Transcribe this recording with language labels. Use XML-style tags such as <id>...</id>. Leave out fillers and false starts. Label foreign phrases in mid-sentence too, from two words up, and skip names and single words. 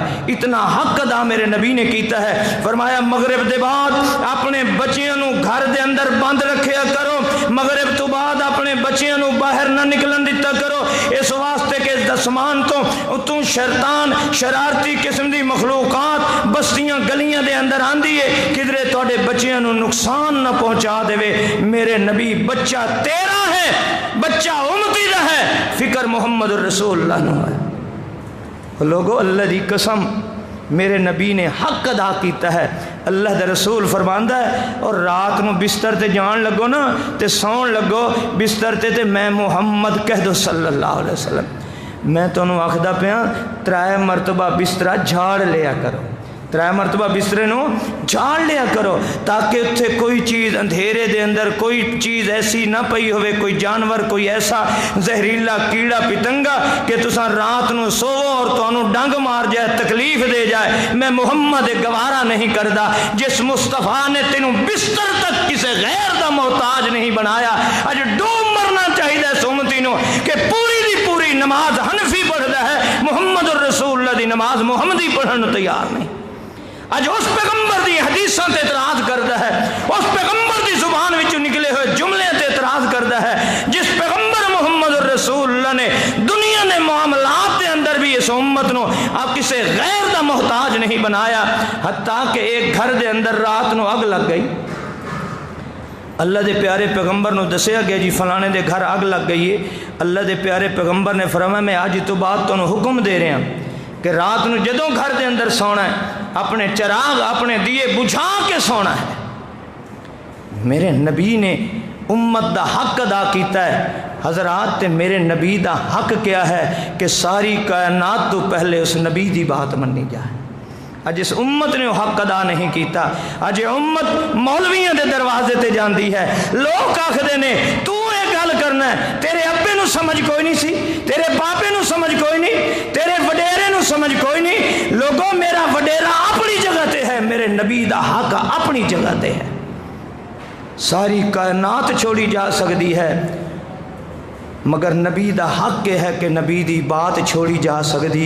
<pa>اتنا حق ادا میرے نبی نے کیتا ہے۔ فرمایا مغرب دے بعد اپنے بچیاں نو گھر دے اندر بند رکھیا کرو، مغرب تو بعد اپنے بچیاں نو باہر نہ نکلن دیتا کرو، اس واسطے کہ دسمان تو اتوں شیطان شرارتی قسم دی مخلوقات بستیاں گلیاں دے اندر آندی ہے، کدرے تواڈے بچیاں نو نقصان نہ پہنچا دے۔ میرے نبی بچہ تیرا ہے، بچہ امتی دا ہے، فکر</pa> <ar>محمد الرسول اللہ</ar> <pa>نو ہے۔ لوگو اللہ دی قسم میرے نبی نے حق ادا کیتا ہے۔ اللہ دے رسول فرماندا ہے، اور رات نو بستر تے جان لگو نا تے سون لگو بستر تے میں محمد کہہ دو</pa> <ar>صلی اللہ علیہ وسلم،</ar> <pa>میں تانوں آکھدا پیاں 3 مرتبہ بسترا جھاڑ لیا کرو، 3 مرتبہ بسترے نو جھاڑ لیا کرو تاکہ اتھے کوئی چیز اندھیرے دے اندر کوئی چیز ایسی نہ پئی ہوئے، کوئی جانور کوئی ایسا زہریلا کیڑا پتنگا کہ تساں رات نو سوو اور تانوں ڈنگ مار جائے، تکلیف دے جائے۔ میں محمد گوارا نہیں کردا جس مصطفیٰ نے تینوں بستر تک کسے غیر دا محتاج نہیں بنایا۔ اج ڈوب مرنا چاہیے اس امتی نو کہ پوری دی پوری نماز حنفی پڑھدا ہے،</pa> <ar>محمد الرسول اللہ</ar> <pa>دی نماز محمدی پڑھن نو تیار نہیں۔ اج اس پیغمبر دی حدیثاں تے اعتراض کردا ہے، اس پیغمبر دی زبان وچوں نکلے ہوئے جملے تے اعتراض کردا ہے، جس پیغمبر</pa> <ar>محمد الرسول اللہ</ar> <pa>نے دنیا نے معاملات دے اندر بھی اس امت نو آپ کسے غیر دا محتاج نہیں بنایا۔ حتیٰ کہ ایک گھر دے اندر رات نو اگ لگ گئی، اللہ دے پیارے پیغمبر نو دسیا گیا جی فلانے دے گھر اگ لگ گئی ہے۔ اللہ دے پیارے پیغمبر نے فرمایا میں آج تو بعد تانوں حکم دے رہا کہ رات نو جدوں گھر دے اندر سونا ہے اپنے چراغ اپنے دیے بجھا کے سونا ہے۔ میرے نبی نے امت دا حق ادا کیتا ہے۔ حضرات تے میرے نبی دا حق کیا ہے کہ ساری کائنات تو پہلے اس نبی دی بات مننی جائے۔ اج اس امت نے حق ادا نہیں کیتا، اج امت مولویاں دے دروازے تے جاندی ہے، لوگ آکھدے نے تو یہ گل کرنا ہے، تیرے ابے نو سمجھ کوئی نہیں سی، تیرے باپے نو سمجھ کوئی نہیں، تیرے وڈیرے نو سمجھ کوئی نہیں۔ لوگوں میرا وڈیرا اپنی جگہ تے ہے، میرے نبی دا حق اپنی جگہ تے ہے. ساری کائنات چھوڑی جا سکتی ہے مگر نبی دا حق یہ ہے کہ نبی دی بات چھوڑی جا سکتی.</pa>